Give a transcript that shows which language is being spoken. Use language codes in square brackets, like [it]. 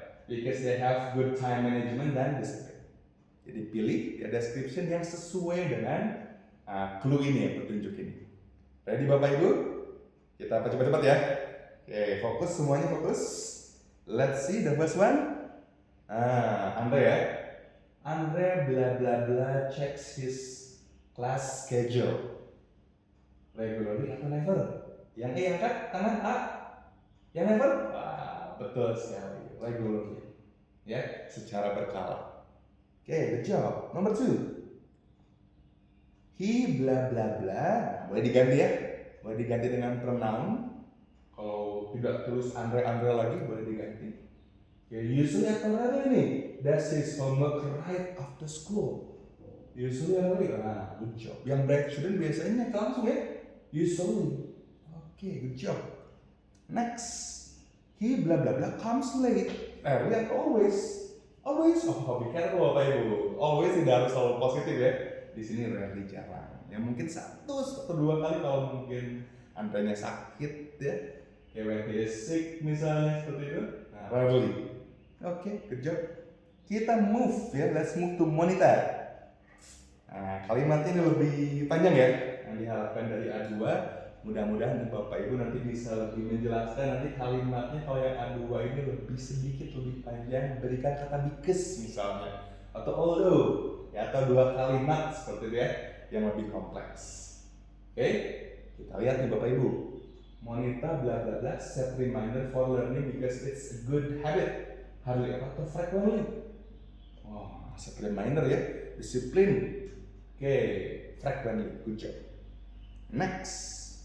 [en] Because they have good time management dan discipline. [id] Jadi pilih ya description yang sesuai dengan clue ini ya, petunjuk ini. Ready Bapak Ibu? Kita cepat-cepat ya. Oke, fokus semuanya fokus. [en] Let's see the first one. Andre ya. Andre bla bla bla checks his class schedule. [id] Regularly atau never? Yang E angkat tangan A. Yang never? Betul sekali. Regularly. Ya, secara berkala. Oke, [en] good job. [id] Number 2. He bla bla bla. Boleh diganti ya. Boleh diganti dengan pronoun. Kalau tidak terus Andre lagi boleh diganti. Ya, usually atau rarely nih. [en] Does his homework right after school. Usually rarely. Good job. Yang bright student [id] biasanya langsung ya. [en] Usually. Oke, good job. Next. He bla bla bla comes late. Early and always. Always. Oh, be careful Bapak Ibu. [id] Always tidak harus selalu positif ya. Di sini rarely jarang. Ya mungkin satu atau dua kali kalau mungkin Andrenya sakit ya. Kayak [en] when he is sick [id] misalnya seperti itu. Nah, rarely. Oke, good job. Kita move ya. [en] Let's move to Monita. [id] Nah, kalimat ini lebih panjang ya. Yang diharapkan dari A2. Mudah-mudahan Bapak Ibu nanti bisa lebih menjelaskan nanti kalimatnya kalau yang A2 ini lebih sedikit lebih panjang, berikan kata because misalnya atau although ya, atau dua kalimat seperti itu ya yang lebih kompleks. Oke, kita lihat nih Bapak Ibu. [en] Monita bla bla bla set reminder for learning because it's a good habit. Hardly [id] apa atau [en] frequently. Oh, set reminder ya, disiplin. Oke, frequently, good job. Next.